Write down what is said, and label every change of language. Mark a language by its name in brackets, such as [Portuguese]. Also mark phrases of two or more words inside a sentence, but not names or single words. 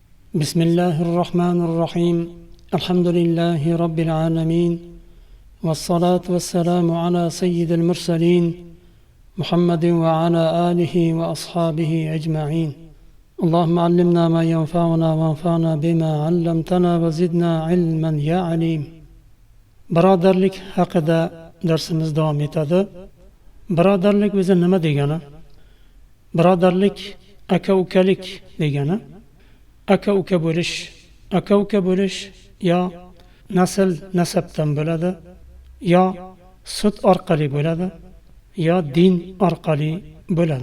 [Arabic] بسم الله الرحمن الرحيم الحمد لله رب العالمين والصلاة والسلام على سيد المرسلين محمد وعلى آله وأصحابه أجمعين اللهم علمنا ما ينفعنا وانفعنا بما علمتنا وزدنا علما يا عليم. [Uzbek] Birodarlik haqida darsimiz davom etadi. Birodarlik o'zi nima degani? Birodarlik aka-ukalik degani. Aka-uka bo'lish yo nasabdan bo'ladi, yo sut orqali bo'ladi, yo din orqali bo'ladi.